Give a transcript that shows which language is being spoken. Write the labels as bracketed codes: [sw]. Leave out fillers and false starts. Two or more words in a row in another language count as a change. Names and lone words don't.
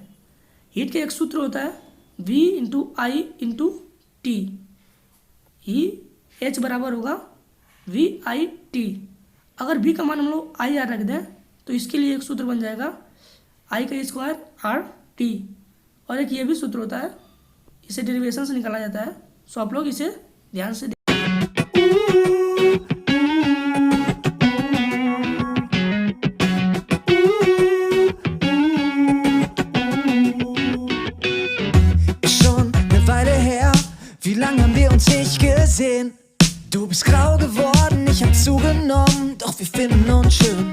[hi] हीट का एक सूत्र होता है V [en] into I into T, [hi] ही H बराबर होगा VIT। अगर V का मान हम लोग IR रख दें तो इसके लिए एक सूत्र बन जाएगा I का स्क्वायर RT, और एक ये भी सूत्र होता है, इसे डेरिवेशन से निकाला जाता है। सो आप लोग इसे ध्यान से [de] Wie lange haben wir uns nicht gesehen? Du bist grau geworden, ich hab zugenommen, doch wir finden uns schön.